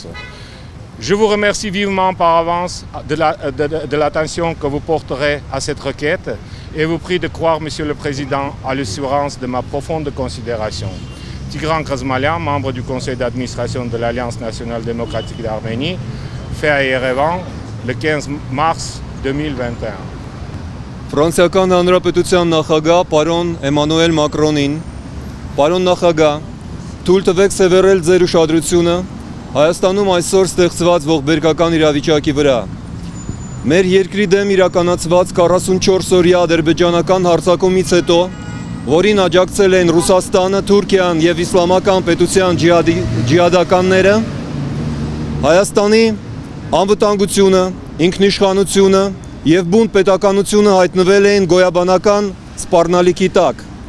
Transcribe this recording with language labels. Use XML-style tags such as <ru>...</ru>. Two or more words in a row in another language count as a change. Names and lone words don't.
<fr>Je vous remercie vivement par avance de l'attention que vous porterez à cette requête et vous prie de croire, Monsieur le Président, à l'assurance de ma profonde considération. Tigran Khizmalian, membre du conseil d'administration de l'Alliance nationale démocratique d'Arménie, fait à Yerevan le 15 mars 2021.</fr> <hy>Ֆրանսիական Հանրապետության նախագահ պարոն Էմանուել Մակրոնին, պարոն նախագահ, թույլ տվեք սևեռել ձեր ուշադրությունը Հայաստանում այսօր ստեղծված ողբերգական իրավիճակի վրա։ Մեր երկրի դեմ իրականացված 44-օրյա ադրբեջանական հարձակումից հետո, որին աջակցել են Ռուսաստանը, Թուրքիան եւ իսլամական պետության ջիհադականները, Հայաստանի անվտանգությունը, ինքնիշխանությունը եւ բուն պետականությունը հայտնվել էին գոյաբանական սպառնալիքի տակ։</hy>